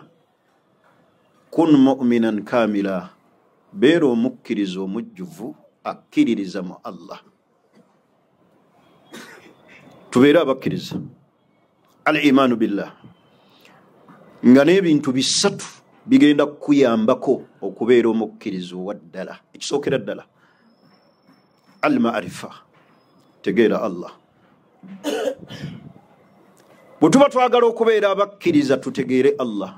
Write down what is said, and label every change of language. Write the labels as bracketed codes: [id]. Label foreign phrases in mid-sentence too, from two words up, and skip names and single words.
[ar] كن مؤمنا كاملا, [lg] beera omukkiriza omujjuvu akkiririza mu Allah. Tubeere abakkiriza. [ar] الإيمان بالله, [lg] nga n'ebintu bisatu bigenda kukuyambako okubeera omukkiriza owaddala. Ekisookera ddala al-ma'rifa, tegeera Allah. Bwe tuba twagala okubeera abakkiriza tutegeere Allah.